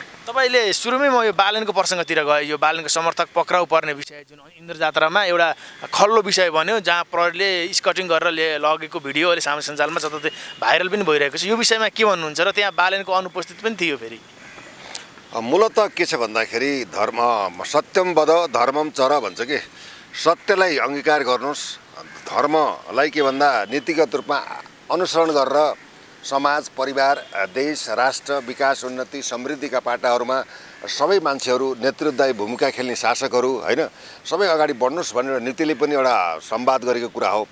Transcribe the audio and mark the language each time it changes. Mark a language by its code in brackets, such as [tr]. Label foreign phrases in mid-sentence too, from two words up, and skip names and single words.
[ne] तपाईँले सुरुमै म यो बालेनको प्रसङ्गतिर गएँ। यो बालेनको समर्थक पक्राउ पर्ने विषय जुन इन्द्र जात्रामा एउटा खल्लो विषय बन्यो, जहाँ प्रहरीले स्कटिङ गरेर लगेको भिडियो अहिले सामाजिक सञ्जालमा जताततै भाइरल पनि भइरहेको छ। यो विषयमा के भन्नुहुन्छ र त्यहाँ बालेनको अनुपस्थित पनि थियो फेरि? मूलतः के छ भन्दाखेरि [sa] सत्यम वद धर्मम चर [ne] भन्छ कि सत्यलाई अङ्गीकार गर्नुहोस्, धर्मलाई के भन्दा नीतिगत रूपमा अनुसरण गरेर समाज, परिवार, देश, राष्ट्र, विकास, उन्नति, समृद्धिका पाटाहरूमा सबै मान्छेहरू नेतृत्वदायी भूमिका खेल्ने शासकहरू होइन सबै अगाडि बढ्नुहोस् भनेर नीतिले पनि एउटा संवाद गरेको कुरा हो।